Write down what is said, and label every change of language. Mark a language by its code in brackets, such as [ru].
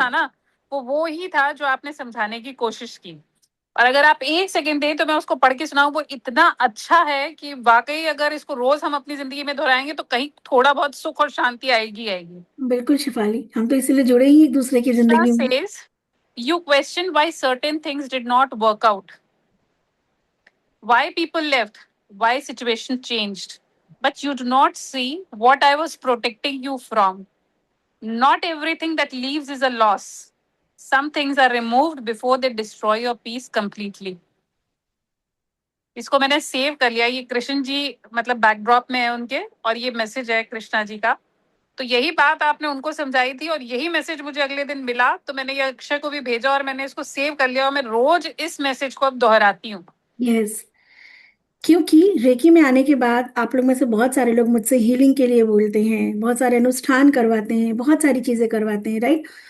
[hi] था ना, वो ही था जो आपने समझाने की कोशिश की। और अगर आप 1 सेकंड दें तो मैं उसको पढ़ के सुनाऊं, वो इतना अच्छा है कि वाकई अगर इसको रोज हम अपनी जिंदगी में दोहराएंगे तो कहीं थोड़ा बहुत सुख और शांति आएगी आएगी। बिल्कुल शिफाली, हम तो इसीलिए जुड़े ही एक दूसरे की [en] Krishna [hi] जिंदगी में। [en] says, you question why certain things did not work out, why people left, why situation changed, but you do not see what I was protecting you from. Not everything that leaves is a loss. Some things are removed before they destroy your peace completely. [hi] इसको मैंने save कर लिया। ये कृष्ण जी मतलब backdrop में है उनके, और ये मैसेज है कृष्णा जी का। तो यही बात आपने उनको समझाई थी और यही मैसेज मुझे अगले दिन मिला, तो मैंने ये अक्षय को भी भेजा और मैंने इसको सेव कर लिया और मैं रोज इस मैसेज को अब दोहराती हूँ। यस, क्योंकि रेकी में आने के बाद आप लोग में से बहुत सारे लोग मुझसे हीलिंग के लिए बोलते हैं, बहुत सारे अनुष्ठान करवाते हैं, बहुत सारी चीजें करवाते हैं, राइट।